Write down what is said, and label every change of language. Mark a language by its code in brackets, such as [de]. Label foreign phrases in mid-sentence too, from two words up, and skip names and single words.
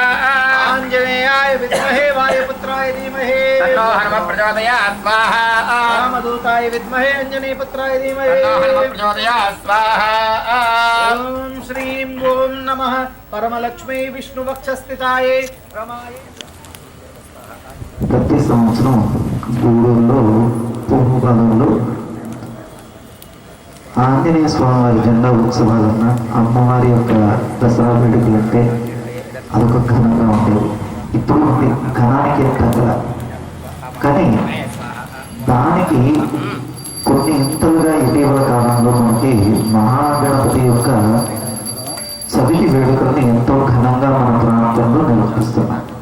[sa] आञ्जनेयाय विद्महे वायुपुत्राय धीमहि तन्नो हनुमः प्रचोदयात् स्वाहा रामदूताय विद्महे अंजनीपुत्राय धीमहि तन्नो हनुमः प्रचोदयात् स्वाहा ॐ श्रीं ॐ नमः परमलक्ष्मी विष्णुवक्षस्थिताय रमाय [te] ప్రతి సంవత్సరం గూడూరులో పూర్వకాలంలో ఆంజనేయ స్వామి వారి జెండా ఉత్సవాలన్న అమ్మవారి యొక్క దసరా వేడుకలు అంటే అదొక ఘనంగా ఉండేది. ఇప్పుడు ఉంది ఘనానికి తగ్గల, కానీ దానికి కొన్ని ఇంతలుగా ఇటీవల కాలంలో మనకి మహాగణపతి యొక్క చవితి వేడుకల్ని ఎంతో ఘనంగా మన ప్రాంతంలో నిర్వహిస్తున్నాం.